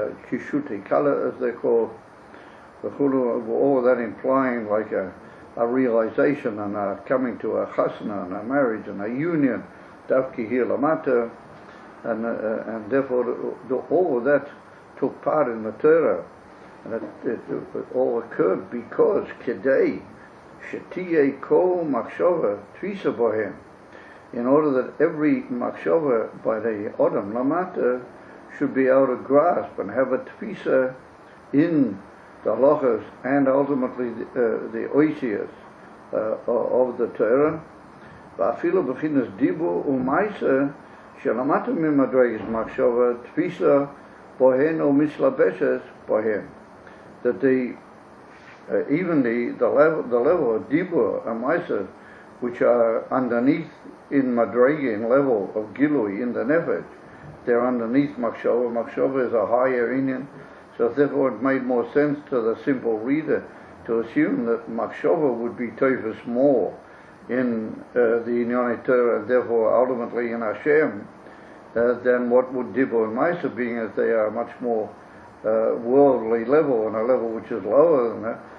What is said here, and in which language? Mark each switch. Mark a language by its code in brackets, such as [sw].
[en] Kishuti Kala, as they're called, all of that implying like a realization and a coming to a chasna and a marriage and a union, Davki here lamata, and therefore all of that took part in the Torah, and it all occurred because [he] Kedei Shetiye Kol Machshava Tvisa Bohem, [en] in order that every Machshava by the Odom Lamata should be able to grasp and have a Tvisa in the halachas, and ultimately the oisias of the Torah. [he] ואפילו בחינס דיבור ומעשה שלמדנו ממדרגת מחשבה תפיסה בהן או מתלבשת בהן. [en] That even the level of dibur and maisa, which are underneath in madrega, level of gilui in the nefesh, they're underneath machshava. Machshava is a higher inyan, so therefore it made more sense to the simple reader to assume that machshava would be teifus more in the Inyone Torah, and therefore ultimately in Hashem, than what would dibur and maisa, being as they are much more worldly level, and a level which is lower than that.